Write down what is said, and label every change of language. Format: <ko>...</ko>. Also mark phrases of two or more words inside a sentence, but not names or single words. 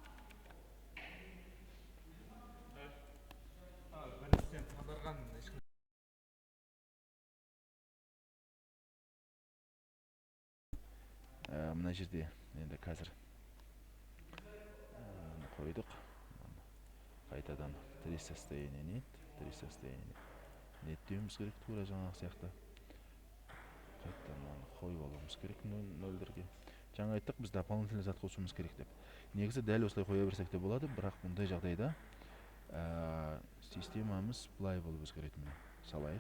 <kk>Біріншіден қадырған мына жерде енді қазір қойдық. Қайтадан 3</kk> <ru>состояние нет,</ru> <kk>3</kk> <ru>состояние нет</ru> <kk>деуіміз керек, тура жаңағы сияқты. Қайттан қойып алуымыз керек 0-дерге. Жаңа айттық, біз дополнительный зат қосуымыз керек деп. Негізі дәл осылай қоя берсек те болады, бірақ мұндай жағдайда системамыз былай болып өзгереді. Міне салайық.</kk>